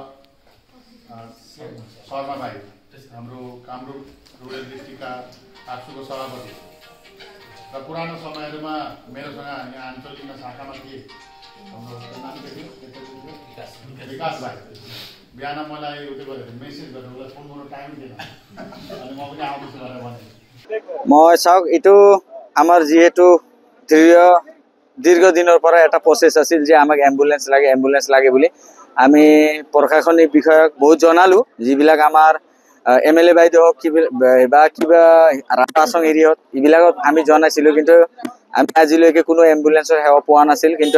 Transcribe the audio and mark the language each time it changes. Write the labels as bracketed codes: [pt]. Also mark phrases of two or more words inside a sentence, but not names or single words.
[ne] शर्मा भाइ हाम्रो कामरूप रुरल डिस्ट्रिक्टका आक्सुको सभापति र पुरानो समयहरूमा मेरोसँग यहाँ आञ्चलिकमा शाखामा थिए हाम्रो नाम के थियो विकास भाइ बिहान मलाई उयो गरेर मेसेज गरेर उसलाई फोन गर्नु टाइम दिएन अनि म पनि आउँदैछु भनेर भने [as] মই চাওক এইটো আমাৰ যিহেতু দীৰ্ঘ দিনৰ পৰা এটা প্ৰচেছ আছিল যে আমাক এম্বুলেন্স লাগে বুলি আমি প্ৰশাসনিক বিষয়ক বহুত জনালো যিবিলাক আমাৰ এমএলএ বাইদেউ হওক বা কিবা ৰাস্তাসং এৰিয়াত এইবিলাকত আমি জনাইছিলো কিন্তু আমি আজিলৈকে কোনো এম্বুলেন্সৰ সেৱা পোৱা নাছিল কিন্তু